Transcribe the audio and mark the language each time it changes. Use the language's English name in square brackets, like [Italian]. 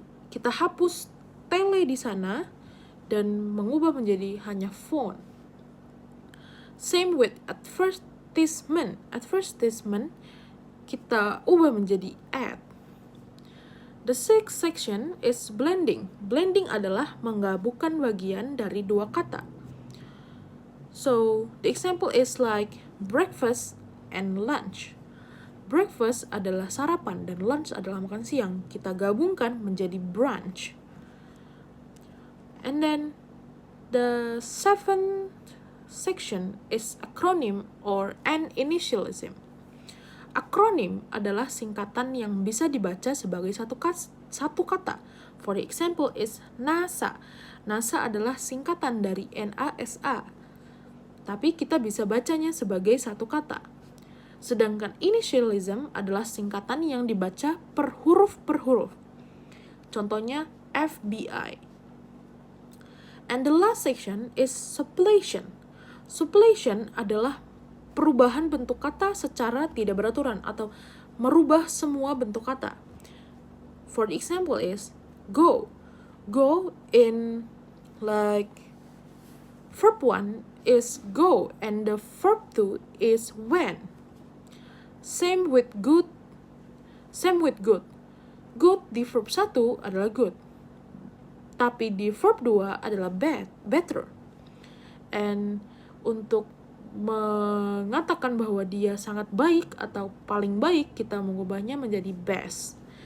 [Indonesian] Kita hapus tele di sana dan mengubah menjadi hanya phone. [English] Same with advertisement. Advertisement [Indonesian] kita ubah menjadi [English] ad. The sixth section is blending. [Indonesian] Blending adalah menggabungkan bagian dari dua kata. [English] So, the example is like breakfast and lunch. [Indonesian] Breakfast adalah sarapan dan lunch adalah makan siang. Kita gabungkan menjadi brunch. [English] And then, the seventh section is acronym or an initialism. [Indonesian] Akronim adalah singkatan yang bisa dibaca sebagai satu kata. [English] For example is NASA. NASA [Indonesian] adalah singkatan dari [English] NASA. [Indonesian] Tapi kita bisa bacanya sebagai satu kata. Sedangkan initialism adalah singkatan yang dibaca per huruf. Contohnya FBI. [English] And the last section is suppletion. [Indonesian] Suppletion adalah perubahan bentuk kata secara tidak beraturan atau merubah semua bentuk kata. [English] For the example is go. Go in like verb 1 is go and the verb 2 is went. Same with good. [Indonesian] Good di verb 1 adalah good. Tapi di verb 2 adalah better. And untuk mengatakan bahwa dia sangat baik atau paling baik, kita mengubahnya menjadi best.